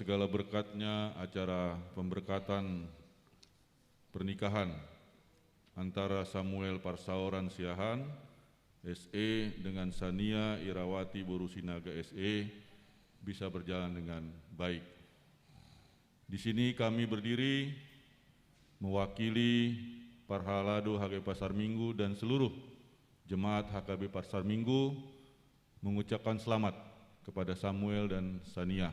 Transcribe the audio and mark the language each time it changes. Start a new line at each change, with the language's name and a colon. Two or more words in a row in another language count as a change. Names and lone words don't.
Indonesian: segala berkatnya acara pemberkatan pernikahan antara Samuel Pasaoran Siahan SE dengan Sania Irawati Boru Sinaga SE bisa berjalan dengan baik. Di sini kami berdiri mewakili Parhalado HKB Pasar Minggu dan seluruh jemaat HKB Pasar Minggu mengucapkan selamat kepada Samuel dan Sania.